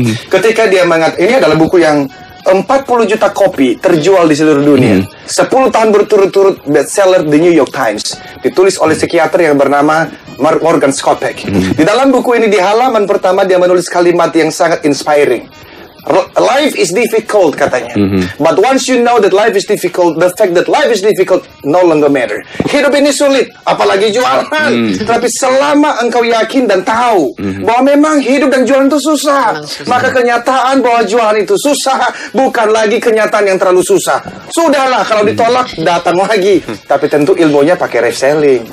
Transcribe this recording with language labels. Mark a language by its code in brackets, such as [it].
[id] Ketika dia ini adalah buku yang 40 juta kopi terjual di seluruh dunia. 10 tahun berturut-turut bestseller The New York Times. Ditulis oleh psikiater yang bernama Morgan Skopek. Di dalam buku ini, di halaman pertama, dia menulis kalimat yang sangat inspiring. [en] Life is difficult, katanya. But once you know that life is difficult, the fact that life is difficult no longer matter. [id] Hidup ini sulit, apalagi jualan. Tapi selama engkau yakin dan tahu bahwa memang hidup dan jualan itu susah, maka kenyataan bahwa jualan itu susah bukan lagi kenyataan yang terlalu susah. Sudahlah, kalau ditolak, datang lagi. Tapi tentu ilmunya pakai reselling.